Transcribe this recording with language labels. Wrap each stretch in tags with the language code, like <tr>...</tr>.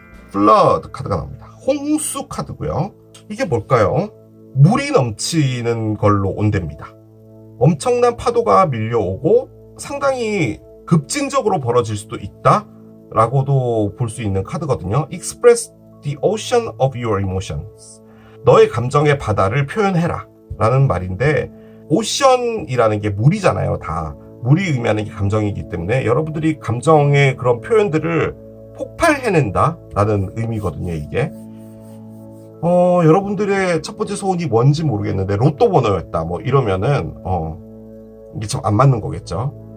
<ko>플러드 카드가 나옵니다. 홍수 카드고요. 이게 뭘까요? 물이 넘치는 걸로 온답니다. 엄청난 파도가 밀려오고 상당히 급진적으로 벌어질 수도 있다 라고도 볼 수 있는 카드거든요.</ko> <en>Express the ocean of your emotions.</en> <ko>너의 감정의 바다를 표현해라 라는 말인데, 오션이라는 게 물이잖아요. 다 물이 의미하는 게 감정이기 때문에 여러분들이 감정의 그런 표현들을 폭발해낸다 라는 의미거든요. 이게 여러분들의 첫 번째 소원이 뭔지 모르겠는데 로또 번호였다 뭐 이러면은 이게 참 안 맞는 거겠죠.</ko>